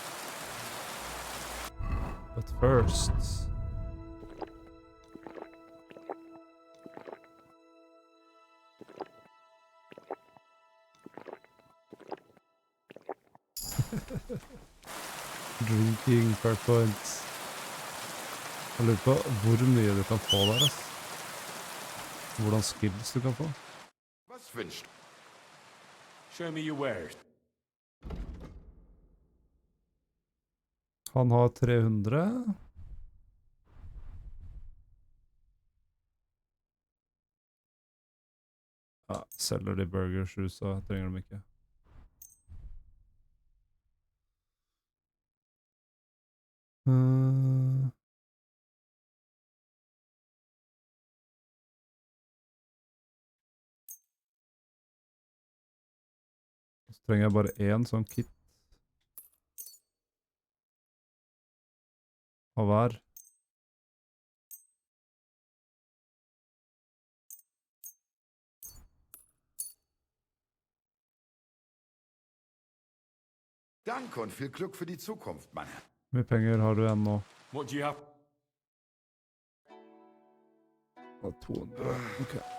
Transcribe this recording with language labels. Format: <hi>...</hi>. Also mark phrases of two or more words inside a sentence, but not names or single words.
<en>But first... Drinking per points.</en> <no>Jeg lurer på hvor mye du kan få der, ass. Hvordan skills du kan få.</no> <de>Was wünscht?</de> <en>Show me your wares.</en> <no>Han har 300. Ja, selger de burgers, så trenger de ikke. Så trenger jeg bare en sånn kit. Av hver.</no> <de>Danke und viel Glück für die Zukunft, Mann.</de> <no>Hvor mye penger har du igjen nå?</no> <en>What do you have? 200. Ok.</en>